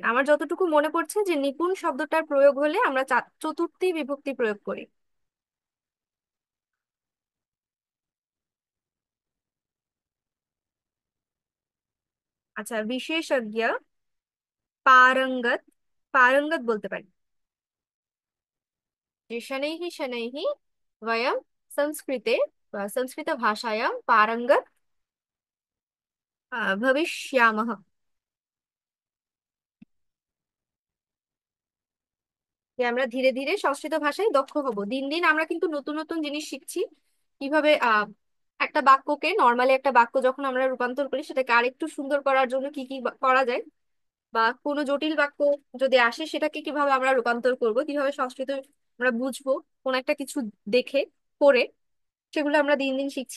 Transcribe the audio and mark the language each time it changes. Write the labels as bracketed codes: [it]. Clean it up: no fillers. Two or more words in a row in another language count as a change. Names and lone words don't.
[bn] আমার যতটুকু মনে পড়ছে যে নিপুণ শব্দটার প্রয়োগ হলে আমরা চতুর্থী বিভক্তি প্রয়োগ করি। আচ্ছা, বিশেষজ্ঞ, পারঙ্গত, পারঙ্গত বলতে পারি, যে [sa] শনैः शनैः वयं संस्कृते [bn] বা [sa] সংস্কৃত ভাষায়াম পারঙ্গত ভবিষ্যামः। [bn] যে আমরা ধীরে ধীরে সংস্কৃত ভাষায় দক্ষ হব। দিন দিন আমরা কিন্তু নতুন নতুন জিনিস শিখছি, কিভাবে একটা বাক্যকে, নর্মালি একটা বাক্য যখন আমরা রূপান্তর করি সেটাকে আরেকটু সুন্দর করার জন্য কি কি করা যায়, বা কোনো জটিল বাক্য যদি আসে সেটাকে কিভাবে আমরা রূপান্তর করব, কিভাবে সংস্কৃত আমরা বুঝবো কোন একটা কিছু দেখে, পড়ে, সেগুলো আমরা দিন দিন শিখছি।